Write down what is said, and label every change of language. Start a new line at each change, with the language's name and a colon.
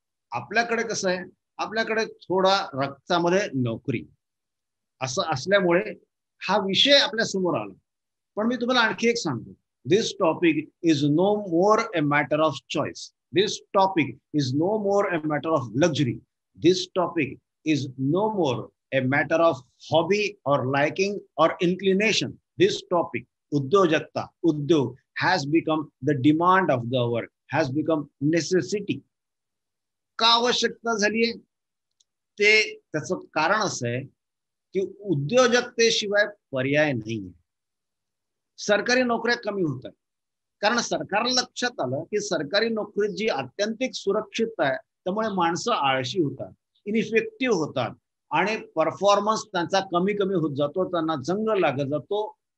Marathi: आपल्याकडे कसं आहे, आपल्याकडे थोडा रक्तामध्ये नोकरी असं असल्यामुळे हा विषय आपल्या समोर आला. पण मी तुम्हाला आणखी एक सांगतो,
English: This topic is no more a matter of choice. This topic is no more a matter of luxury. This topic is no more a matter of hobby or liking or inclination. This topic,
Marathi: उद्योजकता, उद्योग,
English: has become the demand of the hour, has become necessity.
Marathi: का आवश्यकता झालीये, ते त्याचं कारण असं आहे की उद्योजकतेशिवाय पर्याय नाहीये. सरकारी नोकऱ्या कमी होत आहेत कारण सरकारला लक्षात आलं की सरकारी नोकरीत जी आत्यंतिक सुरक्षितता आहे त्यामुळे माणसं आळशी होतात, इनइफेक्टिव्ह होतात आणि परफॉर्मन्स त्यांचा कमी कमी होत जातो, त्यांना जंग लागत जातो.